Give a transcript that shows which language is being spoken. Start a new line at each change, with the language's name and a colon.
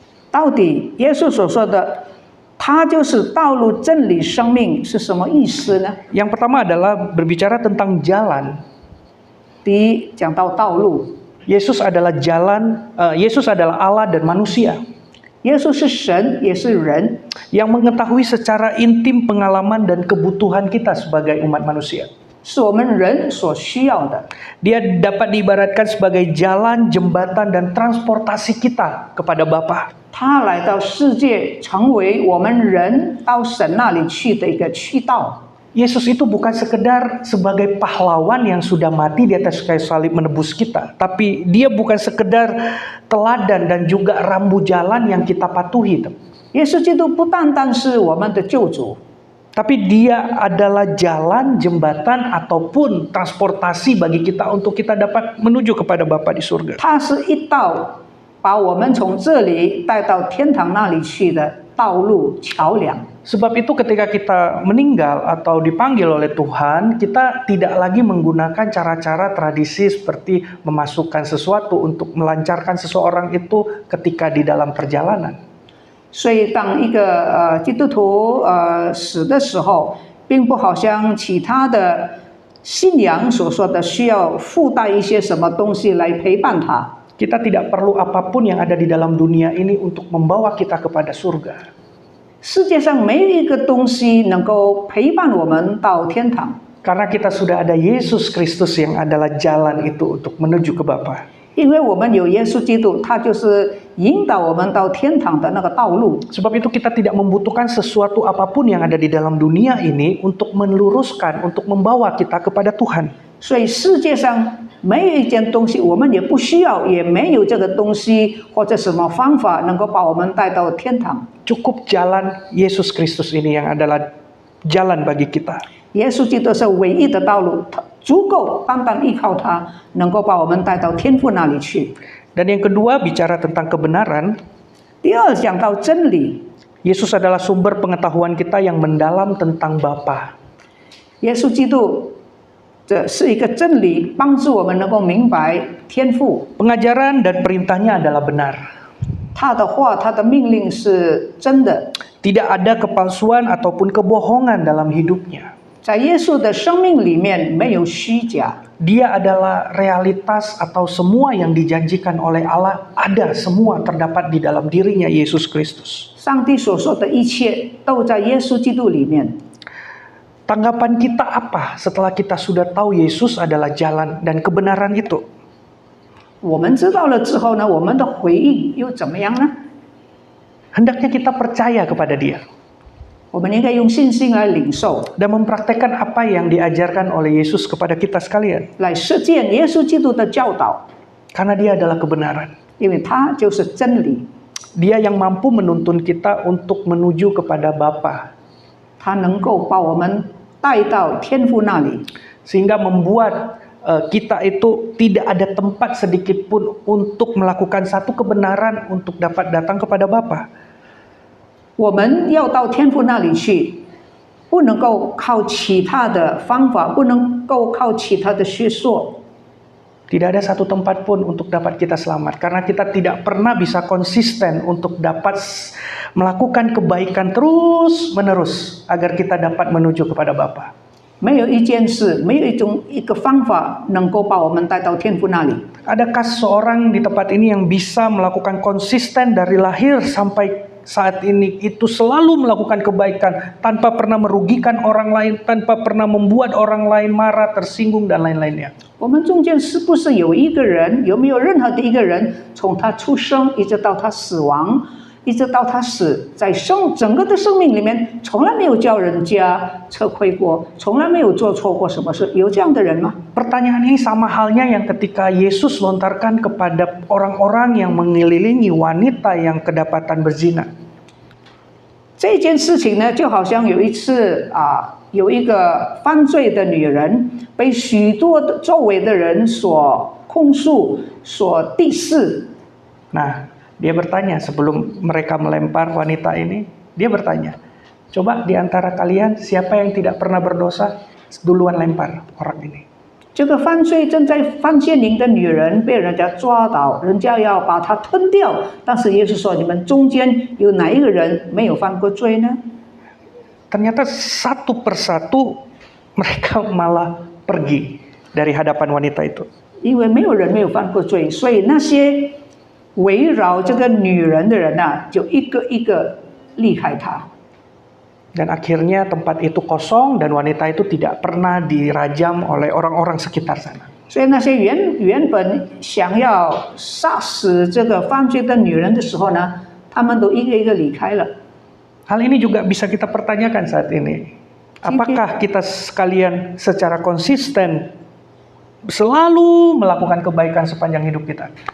Chinese: 到底耶稣所说的，他就是道路、真理、生命是什么意思呢？
Indonesian: Yang pertama adalah berbicara tentang jalan.
Chinese: 第一，讲到道路，
Indonesian: Yesus adalah jalan, Yesus adalah Allah dan manusia
Chinese: 耶稣是神，也是人，
Indonesian: yang mengetahui secara intim pengalaman dan kebutuhan kita sebagai umat manusia.
Chinese: 是我们人所需要的。
Indonesian: Dia dapat diibaratkan sebagai jalan, jembatan, dan transportasi kita kepada Bapa.
Chinese: 他来到世界，成为我们人到神那里去的一个渠道。
Indonesian: Yesus itu bukan sekedar sebagai pahlawan yang sudah mati di atas kayu salib menebus kita, tapi dia bukan sekedar teladan dan juga rambu jalan yang kita patuhi.
Chinese: 耶稣基督不单单是我们的救主，
Indonesian: Tapi dia adalah jalan, jembatan, ataupun transportasi bagi kita untuk kita dapat menuju kepada Bapa di surga.
Chinese: 他是一道把我们从这里带到天堂那里去的道路桥梁。
Indonesian: Sebab itu ketika kita meninggal atau dipanggil oleh Tuhan, kita tidak lagi menggunakan cara-cara tradisi seperti memasukkan sesuatu untuk melancarkan seseorang itu ketika di dalam perjalanan.
Chinese: 所以，当一个基督徒死的时候，并不好像其他的信仰所说的需要附带一些什么东西来陪伴他。
Indonesian: Kita tidak perlu apapun yang ada di dalam dunia ini untuk membawa kita kepada surga.
Chinese: 世界上没有一个东西能够陪伴我们到天堂，
Indonesian: Karena kita sudah ada Yesus Kristus yang adalah jalan itu untuk menuju ke Bapa.
Chinese: 因为我们有耶稣基督，他就是引导我们到天堂的那个道路。
Indonesian: Sebab itu kita tidak membutuhkan sesuatu apapun yang ada di dalam dunia ini untuk meluruskan, untuk membawa kita kepada Tuhan.
Chinese: 所以世界上没有一件东西，我们也不需要，也没有这个东西或者什么方法能够把我们带到天堂。
Indonesian: Cukup jalan Yesus Kristus ini yang adalah jalan bagi kita.
Chinese: 耶稣基督是唯一的道路，他足够单单依靠他，能够把我们带到天父那里去。
Indonesian: Dan yang kedua bicara tentang kebenaran,
Chinese: 第二，讲到真理，
Indonesian: Yesus adalah sumber pengetahuan kita yang mendalam tentang Bapa.
Chinese: 耶稣基督这是一个真理，帮助我们能够明白天父。
Indonesian: Pengajaran dan perintahnya adalah benar.
Chinese: 他的话，他的命令是真的。
Indonesian: Tidak ada kepalsuan ataupun kebohongan dalam hidupnya.
Chinese: 在耶稣的生命里面没有虚假，
Indonesian: Dia adalah realitas atau semua yang dijanjikan oleh Allah ada semua terdapat di dalam dirinya Yesus Kristus.
Chinese: 上帝所说的一切都在耶稣基督里面。
Indonesian: Tanggapan kita apa setelah kita sudah tahu Yesus adalah jalan dan kebenaran itu?
Chinese: 我们知道了之后呢，我们的回应又怎么样呢？
Indonesian: Hendaknya kita percaya kepada Dia
Chinese: 我们应该用信心来领受，
Indonesian: dan mempraktekkan apa yang diajarkan oleh Yesus kepada kita sekalian.
Chinese: 来实践耶稣基督的教导，
Indonesian: Karena Dia adalah kebenaran.
Chinese: 因为他就是真理，
Indonesian: Dia yang mampu menuntun kita untuk menuju kepada Bapa,
Chinese: 他能够把我们带到天父那里，
Indonesian: sehingga membuat kita itu tidak ada tempat sedikit pun untuk melakukan satu kebenaran untuk dapat datang kepada Bapa.
Chinese: 我们要到天父那里去，不能够靠其他的方法，不能够靠其他的学说。
Indonesian: Tidak ada satu tempat pun untuk dapat kita selamat. Karena kita tidak pernah bisa konsisten untuk dapat melakukan kebaikan terus menerus agar kita dapat menuju kepada Bapa.
Chinese: 没有一件事，没有一个方法能够把我们带到天父那里。
Indonesian: Adakah seorang di tempat ini yang bisa melakukan konsisten dari lahir sampai saat ini itu selalu melakukan kebaikan tanpa pernah merugikan orang lain, tanpa pernah membuat orang lain marah, tersinggung dan lain-lainnya?
Chinese: 我们中间是不是有一个人，有没有任何的一个人，从他出生一直到他死亡，一直到他死，在整个的生命里面，从来没有叫人家吃亏过，从来没有做错过什么事，有这样的人吗？
Indonesian: Pertanyaan ini sama halnya yang ketika Yesus lontarkan kepada orang-orang yang mengelilingi wanita yang kedapatan berzina.
Chinese: 这件事情呢，就好像有一次有一个犯罪的女人被许多的周围的人所控诉、所敌视。
Indonesian: Nah, dia bertanya sebelum mereka melempar wanita ini, dia bertanya, coba di antara kalian siapa yang tidak pernah berdosa, duluan lempar orang ini.
Chinese: 这个犯罪正在犯奸淫的女人被人家抓到，人家要把她吞掉，但是耶稣说：“你们中间有哪一个人没有犯过罪呢？”
Indonesian: Ternyata satu persatu mereka malah pergi dari hadapan wanita itu.
Chinese: 因为没有人没有犯过罪，所以那些围绕这个女人的人呐，就一个一个离开她。
Indonesian: Dan akhirnya tempat itu kosong dan wanita itu tidak pernah dirajam oleh orang-orang sekitar sana.
Chinese: 所以那些原本想要杀死这个犯罪的女人的时候呢，他们都一个一个离开了。
Indonesian: Hal ini juga bisa kita pertanyakan saat ini. Apakah kita sekalian secara konsisten selalu melakukan kebaikan sepanjang hidup kita?